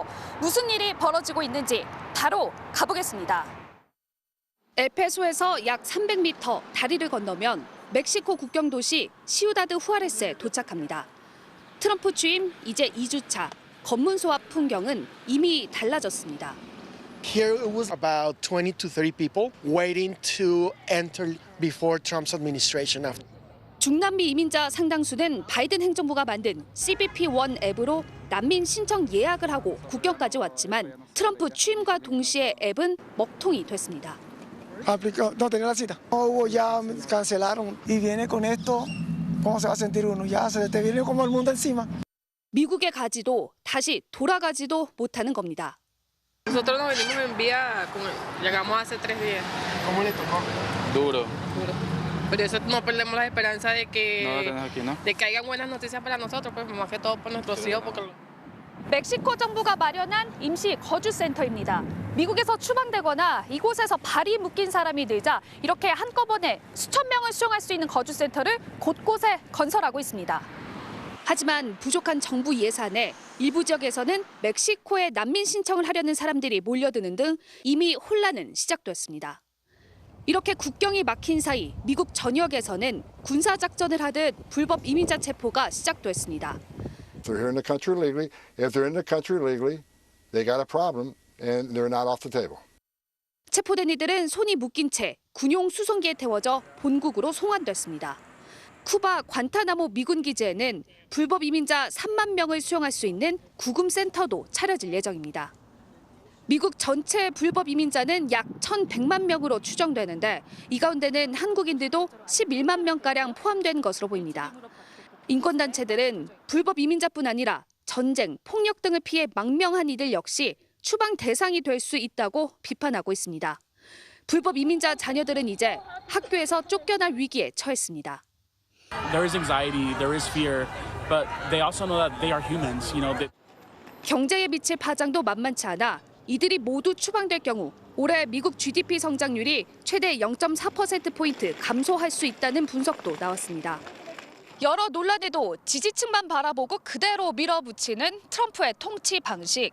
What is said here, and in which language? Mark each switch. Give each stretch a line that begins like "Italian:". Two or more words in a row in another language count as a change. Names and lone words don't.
Korean: 무슨 일이 벌어지고 있는지 바로 가보겠습니다. 엘페소에서 약 300m 다리를 건너면 멕시코 국경 도시 시우다드 후아레스에 도착합니다. 트럼프 취임 이제 2주차, 검문소 앞 풍경은 이미 달라졌습니다.
English: Here it was about 20 to 30 people waiting to enter before Trump's administration.
Korean: 중남미 이민자 상당수는 바이든 행정부가 만든 CBP-1 앱으로 난민 신청 예약을 하고 국경까지 왔지만 트럼프 취임과 동시에 앱은 먹통이 됐습니다.
Spanish: No tenía la cita. Ya cancelaron y viene con esto. ¿Cómo se va a sentir uno? Ya se te viene como el mundo encima.
Korean: 미국에 가지도 다시 돌아가지도 못하는 겁니다.
Spanish: Nosotros nos venimos en vía, llegamos hace 3 días. ¿Cómo le tocó? Duro. Pero eso no perdemos la esperanza de que, no lo tenés aquí, ¿no? de que haya buenas noticias para nosotros, pues más que todo por nuestros hijos. Porque...
Korean: 멕시코 정부가 마련한 임시 거주센터입니다. 미국에서 추방되거나 이곳에서 발이 묶인 사람이 늘자 이렇게 한꺼번에 수천 명을 수용할 수 있는 거주센터를 곳곳에 건설하고 있습니다. 하지만 부족한 정부 예산에 일부 지역에서는 멕시코에 난민 신청을 하려는 사람들이 몰려드는 등 이미 혼란은 시작됐습니다. 이렇게 국경이 막힌 사이 미국 전역에서는 군사작전을 하듯 불법 이민자 체포가 시작됐습니다.
English: If they're here in the country legally, if they're in the country legally, they got a problem and they're not off the table.
Korean: 체포된 이들은 손이 묶인 채 군용 수송기에 태워져 본국으로 송환됐습니다. 쿠바 관타나모 미군 기지에는 불법 이민자 3만 명을 수용할 수 있는 구금센터도 차려질 예정입니다. 미국 전체 불법 이민자는 약 1,100만 명으로 추정되는데 이 가운데는 한국인들도 11만 명가량 포함된 것으로 보입니다. 인권단체들은 불법 이민자뿐 아니라 전쟁, 폭력 등을 피해 망명한 이들 역시 추방 대상이 될 수 있다고 비판하고 있습니다. 불법 이민자 자녀들은 이제 학교에서 쫓겨날 위기에 처했습니다.
English: There is anxiety, there is fear, but they also know that they are humans, you know.
Korean: 경제에 미칠 파장도 만만치 않아 이들이 모두 추방될 경우 올해 미국 GDP 성장률이 최대 0.4%포인트 감소할 수 있다는 분석도 나왔습니다. 여러 논란에도 지지층만 바라보고 그대로 밀어붙이는 트럼프의 통치 방식.